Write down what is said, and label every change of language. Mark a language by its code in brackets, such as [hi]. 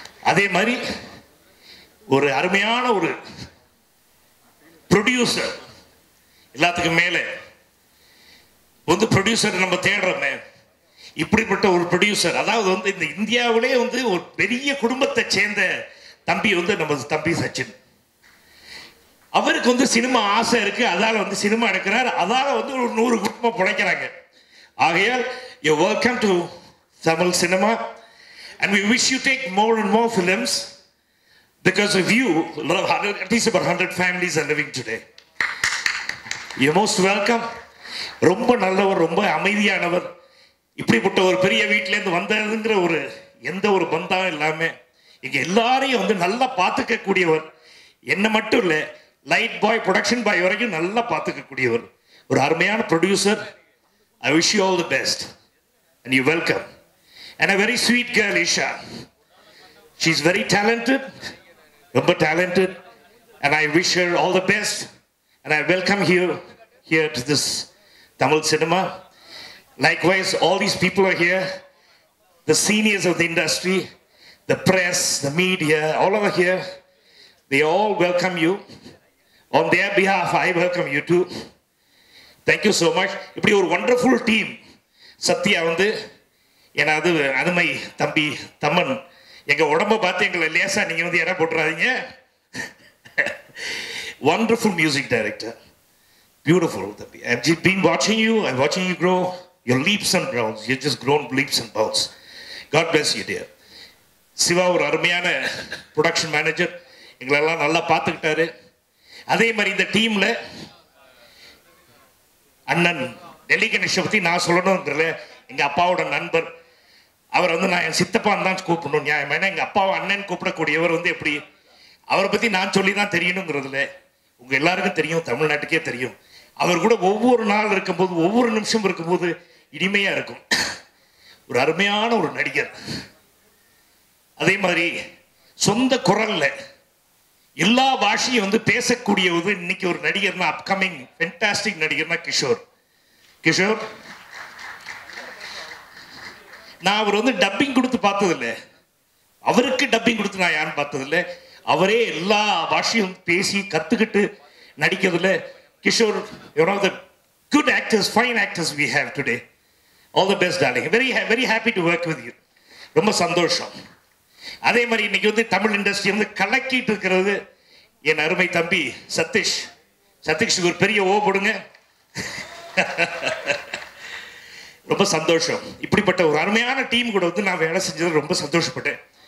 [ta] அதே மாதிரி ஒரு அருமையான ஒரு ப்ரொடியூசர், எல்லாத்துக்கும் மேலே வந்து ப்ரொடியூசர் நம்ம தேடுறோமே, இப்படிப்பட்ட ஒரு ப்ரொடியூசர். அதாவது வந்து இந்த இந்தியாவிலே வந்து ஒரு பெரிய குடும்பத்தை சேர்ந்த தம்பி வந்து நம்ம தம்பி சச்சின். அவருக்கு வந்து சினிமா ஆசை இருக்கு, அதால வந்து சினிமா எடுக்கிறார், அதால வந்து ஒரு 100 குடும்பம் பிழைக்கிறாங்க. ஆகையால் [en] You welcome to Tamil cinema, and we wish you take more and more films. Because of you, at least about 100 families are living today. You're most welcome. [ta] ரொம்ப நல்லவர், ரொம்ப அமைதியானவர். இப்படிப்பட்ட ஒரு பெரிய வீட்டிலேருந்து வந்ததுங்கிற ஒரு எந்த ஒரு பந்தம் இல்லாம இங்க எல்லாரையும் வந்து நல்லா பார்த்துக்க கூடியவர். என்ன மட்டும் இல்லை, லைட் பாய் ப்ரொடக்ஷன் பாய் வரைக்கும் நல்லா பார்த்துக்க கூடியவர். ஒரு அருமையான producer. [en] I wish you all the best and you're welcome. And a very sweet girl, Isha. She's very talented, [ta] ரொம்ப [en] talented, and I wish her all the best. And I welcome here to this Tamil cinema. Likewise, all these people are here, the seniors of the industry, the press, the media, all over here. They all welcome you. On their behalf, I welcome you too. Thank you so much. [ta] இப்படி ஒரு [en] wonderful team. [ta] Sathya வந்து ஏன்னா அது அருமை தம்பி தம்மன், எங்க உடம்ப பார்த்து எங்களை லேசா நீங்க வந்து இடம் போட்டுறாதீங்க. [en] Wonderful music director, beautiful thambi. I've been watching you, I'm watching you grow, your leaps and bounds. You've just grown leaps and bounds. God bless you dear. [ta] Siva ஒரு அருமையான ப்ரொடக்ஷன் மேனேஜர், எங்களெல்லாம் நல்லா பார்த்துக்கிட்டாரு. அதே மாதிரி இந்த டீம்ல அண்ணன் டெல்லி கணேஷை பத்தி நான் சொல்லணும்ன்றல, எங்க அப்பாவோட நண்பர். அவர் வந்து நான் என் சித்தப்பான்னு தான் கூப்பிடணும் நியாயமான, எங்க அப்பாவை அண்ணன் கூப்பிடக்கூடியவர் வந்து எப்படி, அவரை பத்தி நான் சொல்லி தான் தெரியணுங்கிறதுல உங்க எல்லாருக்கும் தெரியும், தமிழ்நாட்டுக்கே தெரியும். அவர் கூட ஒவ்வொரு நாள் இருக்கும்போது, ஒவ்வொரு நிமிஷம் இருக்கும்போது இனிமையா இருக்கும். ஒரு அருமையான ஒரு நடிகர். அதே மாதிரி சொந்த குரல்ல எல்லா பாஷையும் வந்து பேசக்கூடியது இன்னைக்கு ஒரு நடிகர்னா, அப்கமிங் ஃபென்டாஸ்டிக் நடிகர்னா கிஷோர். கிஷோர் நான் அவர் வந்து டப்பிங் கொடுத்து பார்த்ததில்லை, அவருக்கு டப்பிங் கொடுத்து நான் யாரும் பார்த்ததில்லை. அவரே எல்லா பாஷையும் பேசி கத்துக்கிட்டு நடிக்கிறதுல Kishore [en] one of the good actors, fine actors we have today. All the best darling. Very happy to work with you. [ta] ரொம்ப சந்தோஷம். அதே மாதிரி இன்னைக்கு வந்து தமிழ் இண்டஸ்ட்ரி வந்து கலக்கிட்டு இருக்கிறது என் அருமை தம்பி சதீஷ். சதீஷுக்கு ஒரு பெரிய ஓ போடுங்க. ரொம்ப சந்தோஷம். இப்படிப்பட்ட ஒரு அருமையான டீம் கூட வந்து நான் வேலை செஞ்சது ரொம்ப சந்தோஷப்பட்டேன்.